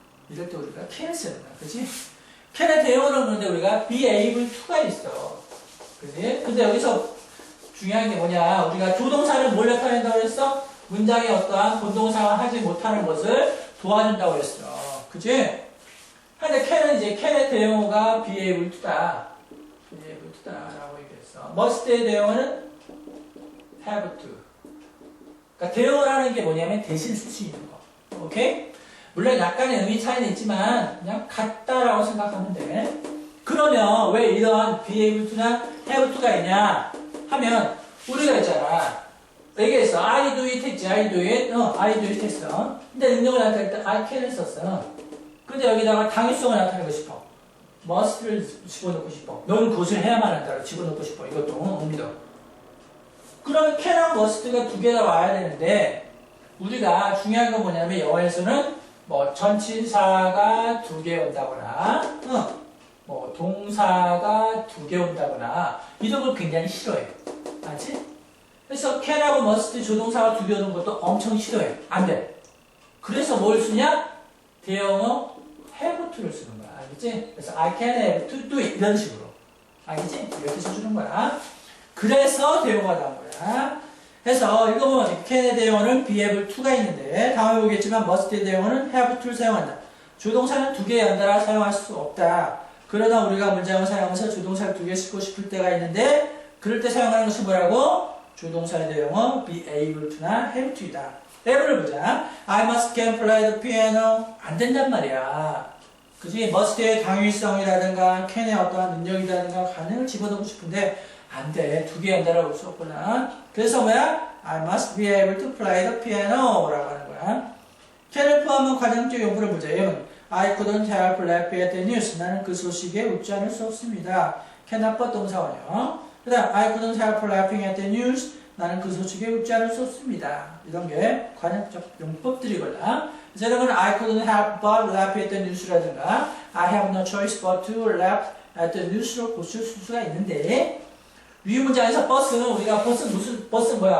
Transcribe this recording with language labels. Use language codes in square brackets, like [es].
[ko] 이럴 때 우리가 can 쓰는 거야. 그지? can의 대형으로 오는데 우리가 be able to가 있어. 그지? 근데 여기서 중요한 게 뭐냐? 우리가 조동사를 뭘 나타낸다고 그랬어? 문장에 어떠한 본동사가 하지 못하는 것을 도와준다고 그랬어. 그지? 근데 can은 이제 can의 대형어가 be able to다. be able to다라고 얘기했어. must의 대형어는 have to. 그러니까 대형어라는 게 뭐냐면 대신 쓸 수 있는 거. 오케이? 물론 약간의 의미 차이는 있지만 그냥 같다라고 생각하면 돼. 그러면 왜 이런 be able to나 have to가 있냐 하면 우리가 있잖아. 얘기했어. [en] I do it [ko] 했지. I do it. I do it 했어. 근데 능력을 나타낼 때 [en] I can [ko] 을 썼어. 근데 여기다가 당위성을 나타내고 싶어. must를 집어넣고 싶어. 너는 그것을 해야만 한다고 집어넣고 싶어. 이것도 옵니다. 그러면 can하고 must가 두 개가 와야 되는데 우리가 중요한 건 뭐냐면 영어에서는 뭐 전치사가 두 개 온다거나 뭐 동사가 두 개 온다거나 이런 걸 굉장히 싫어해. 알지? 그래서 can하고 must 조동사가 두 개 오는 것도 엄청 싫어해. 안 돼. 그래서 뭘 쓰냐? 대형어 have to를 쓰는 거야. 알겠지? 그래서 [en] I can have to do it [ko] 이런 식으로. 알겠지? 이렇게 써주는 거야. 그래서 대형어가 나온 거야. 그래서 이거 보면 can의 대형어는 be able to가 있는데 다음에 보겠지만 must의 대형어는 have to를 사용한다. 조동사는 두 개 연달아 사용할 수 없다. 그러나 우리가 문장을 사용해서 조동사를 두 개 쓰고 싶을 때가 있는데 그럴 때 사용하는 것이 뭐라고? 조동사의 대형어 be able to나 have to이다. 예를 보자. [en] I must can play the piano. [ko] 안 된단 말이야. 그지? must의 당위성이라든가 can의 어떠한 능력이라든가 가능을 집어넣고 싶은데 안 돼. 두 개 연달아 올 수 없구나. 그래서 뭐야? [en] I must be able to play the piano [ko] 라고 하는 거야. can을 포함한 과정적 용구를 보자. [en] I couldn't help laughing at the news. [ko] 나는 그 소식에 웃지 않을 수 없습니다. [en] cannot but 동사원형. [ko] 그 다음 [en] I couldn't help laughing at the news. [ko] 나는 그 소식에 웃지 않을 수 없습니다. 이런 게 관용적 용법들이거든. 그래서 여러분 [en] I couldn't help but laugh at the news라든가 I have no choice but to laugh at the news로 [ko] 고칠 수가 있는데 위 문장에서 but은 우리가 but은 뭐야?